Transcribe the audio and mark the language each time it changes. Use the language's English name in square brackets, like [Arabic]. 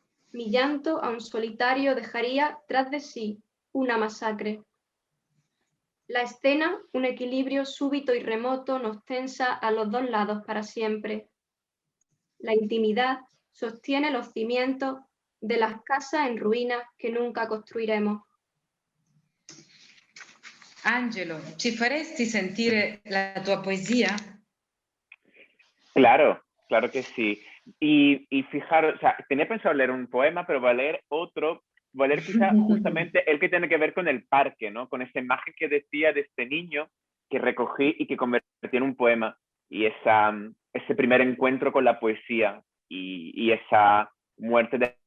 [Spanish] Mi llanto, aun solitario, dejaría tras de sí una masacre. La escena, un equilibrio súbito y remoto, nos tensa a los dos lados para siempre. La intimidad sostiene los cimientos de las casas en ruinas que nunca construiremos. [Italian] Angelo, ci faresti sentire la tua poesía? [Spanish] Claro, claro que sí. Y fijaros, o sea, tenía pensado leer un poema, pero voy a leer otro, voy a leer quizá justamente el que tiene que ver con el parque, ¿no? Con esa imagen que decía de este niño que recogí y que convertí en un poema. Y ese primer encuentro con la poesía y esa muerte de